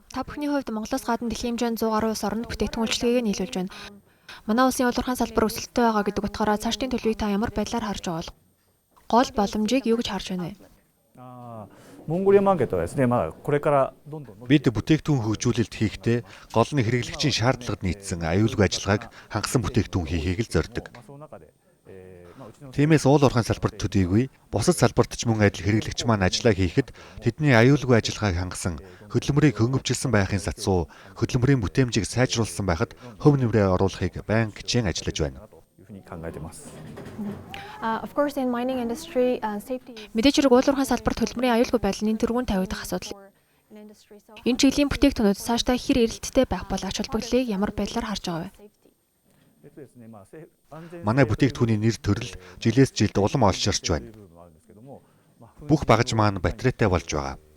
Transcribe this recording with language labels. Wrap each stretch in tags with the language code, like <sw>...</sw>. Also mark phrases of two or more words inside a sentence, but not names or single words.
<mn>Та бүхний хувьд Монголоос гадна дэлхийн хэмжээнд 100 гаруй улс оронд бүтээгдэхүүн үйлчилгээгээ нийлүүлж байна. Манай улсын улуурхайн салбар өсөлттэй байгаа гэдэг утгаараа цаашдын төлөвийг та ямар байдлаар харж байгаа бол? Гол боломжийг юу гэж харж байна вэ? Монголын маркет</mn> <ja>はですね、これからどんどん</ja> <mn>Бид бүтээгдэхүүн хөгжүүлэлт хийхдээ гол нь хэрэглэгчийн шаардлагад нийцсэн аюулгүй ажиллагааг хангасан бүтээгдэхүүн хийхийг л зорддог. Тиймээс уул уурхайн салбарт төдийгүй бусад салбарт ч мөн адил хэрэглэгч маань ажиллаа хийхэд тэдний аюулгүй ажиллагааг хангасан хөдөлмөрийг хөнгөвчлсөн байхын сацуу хөдөлмөрийн бүтээмжийг сайжруулсан байхад хөв нэмрээ оруулахыг байнга хичээн ажиллаж байна.</mn> <en>Of course in mining industry safety</en> <mn>мэдээж хэрэг уул уурхайн салбарт хөдөлмөрийн аюулгүй байдал нь тэргүүн тавигдах асуудал. Энэ чиглэлийн бүтээгдэхүүнүүд цаашдаа хэр эрэлттэй байх бол ач холбогдлыг ямар байдлаар харж байгаа вэ? Манай бүтээгдэхүүний нэр төрөл жилээс жилд улам олширч байна. Бүх багаж маань батарейтай болж байгаа.</mn>